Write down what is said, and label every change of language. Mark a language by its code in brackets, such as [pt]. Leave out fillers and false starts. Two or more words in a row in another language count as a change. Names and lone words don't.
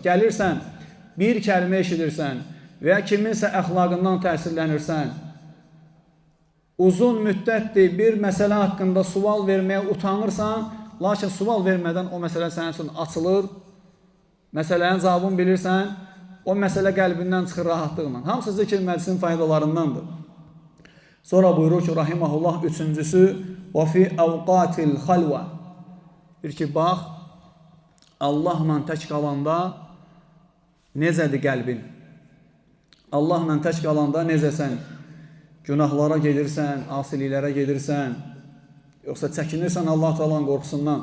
[az] Gəlirsən, bir kəlmə eşidirsən və ya kiminsə əxlaqından təsirlənirsən, uzun müddətdir bir məsələ haqqında sual verməyə utanırsan, lakin sual vermədən o məsələ sənin üçün açılır, məsələnin cavabını bilirsən, o məsələ qəlbindən çıxır rahatlıqla. Hamısı zikr məclisinin faydalarındandır. Sonra buyurur ki, rahiməhullah, üçüncüsü, [ar] وَفِي أَوْقَاتِ الْخَلْوَةِ [az] Bir ki, bax, Allahla tək qalanda necədir qəlbin? Allahla tək qalanda necəsən? Günahlara gedirsən, asiliklərə gedirsən, yoxsa çəkinirsən Allah Taala'nın qorxusundan?